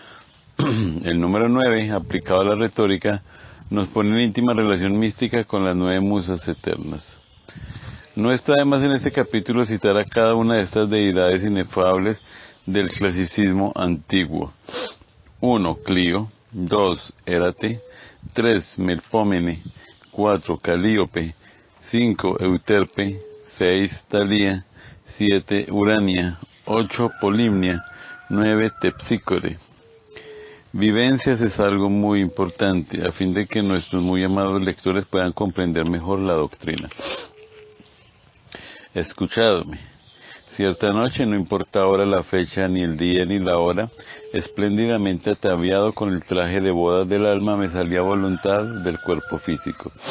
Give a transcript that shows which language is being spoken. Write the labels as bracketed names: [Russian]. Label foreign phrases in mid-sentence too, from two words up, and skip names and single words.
[Spanish] El número 9, aplicado a la retórica, nos pone en íntima relación mística con las 9 musas eternas. No está de más en este capítulo citar a cada una de estas deidades inefables del clasicismo antiguo. 1. Clio, 2. Érate, 3. Melpómene, 4. Calíope, 5. Euterpe, 6. Talía, 7. Urania, 8. Polimnia, 9. Tepsícore. Vivencias es algo muy importante, a fin de que nuestros muy amados lectores puedan comprender mejor la doctrina. Escuchadme. Cierta noche, no importa ahora la fecha, ni el día, ni la hora, espléndidamente ataviado con el traje de bodas del alma, me salía voluntad del cuerpo físico.